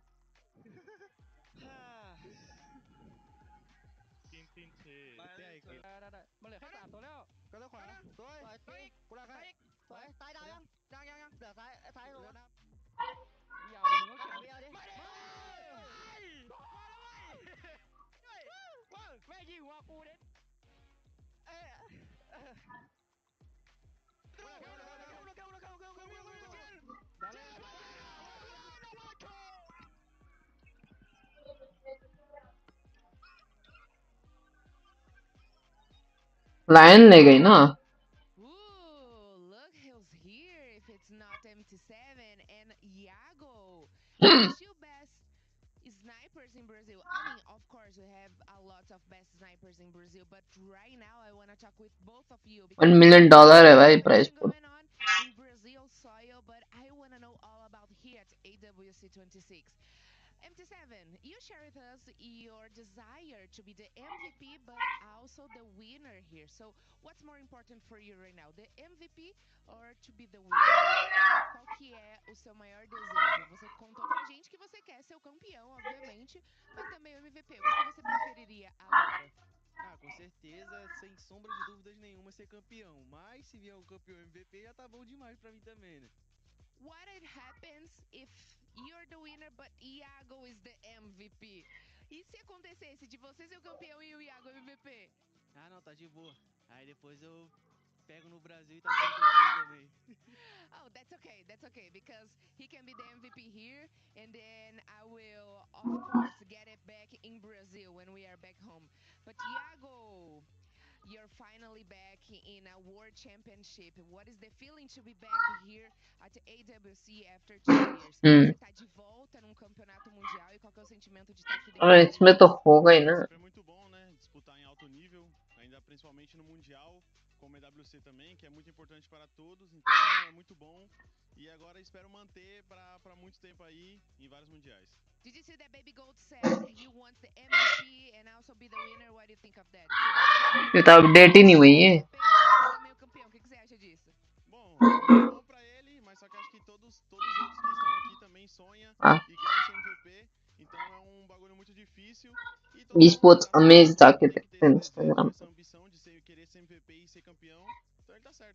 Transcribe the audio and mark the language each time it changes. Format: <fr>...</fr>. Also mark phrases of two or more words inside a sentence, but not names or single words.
<th>มันเหลือแค่สามตัวแล้วก็ต้องขวาสวยกูรักให้สวยซ้ายดาวยังเหลือซ้ายลงนะยาวดิมึงก็เขียนไม่เอาดิมาดิมาแล้วแม่ยิงหัวกูเด็ดเอ้</th> <hi>Lion ले गई ना.</hi> <en>Ooh, look who's here if it's not MT7 and Iago. The two best snipers in Brazil. I mean, of course, we have a lot of best snipers in Brazil, but right now I want to talk with both of you because there's $1 million है a भाई prize celebration pool. going on in Brazil soil, but I want to know all about here at AWC 26. MT7, you share with us your desire to be the MVP, but also the winner here. So, what's more important for you right now, the MVP or to be the winner?</en> <pt>Qual que é o seu maior desejo? Você contou pra gente que você quer ser o campeão, obviamente, mas também o MVP. O que que você preferiria agora? Ah, com certeza, sem sombra de dúvidas nenhuma, ser campeão. Mas se vier o campeão MVP, já tá bom demais pra mim também, né?</pt> <en>What it happens if you're the winner but Iago is the MVP?</en> <pt>E se acontecesse de você ser o campeão e o Iago MVP? Ah, não, tá de boa. Aí depois eu pego no Brasil e tá tudo tranquilo também.</pt> <en>Oh, that's okay, because he can be the MVP here, and then I will, of course, get it back in Brazil when we are back home. But Iago, your finally back in a World Championship. What is the feeling to be back here at AWC after 2 years?</en> <hi>हम्म।</hi> <pt>Você tá de volta num campeonato mundial e qual que é o sentimento de estar aqui</pt> <hi>और</hi> <pt>dentro do</pt> <hi>इसमें</hi> <pt>ringue?</pt> <hi>तो होगा ही</hi> <pt>É</pt> <hi>ना।</hi> <pt>sempre muito bom, né? Disputar em alto nível, ainda principalmente no Mundial, como EWC também, que é muito importante para todos. Então é muito bom. E agora espero manter para muito tempo aí em vários mundiais.</pt> <en>Did you see that Baby Gold said he wants the MVP and also be the winner? What do you think of that?</en> <pt>Você viu também que ele</pt> <hi>ये तो</hi> <pt>falou que</pt> <hi>अपडेट ही</hi> <pt>quer</pt> <hi>नहीं</hi> <pt>ser</pt> <hi>हुई है।</hi> <pt>MVP e ser também o campeão? O que que você acha disso? Bom, é muito bom para ele, mas só que acho que todos os outros que estão aqui também sonham</pt> <hi>हाँ।</hi> <pt>e querem ser MVP. Então é um bagulho muito difícil e todo</pt> <hi>ई</hi> <pt>mundo,</pt> <hi>स्पोर्ट्स अमेज</hi> <pt>graças a Deus,</pt> <hi>जाके</hi> <pt>tem que ter</pt> <hi>देखते</hi> <pt>esse</pt> <hi>हैं</hi> <pt>desejo,</pt> <hi>इंस्टाग्राम</hi> <pt>essa</pt> <hi>पे।</hi> <pt>ambição de ser, querer ser MVP e ser campeão. Então ele tá certo.</pt>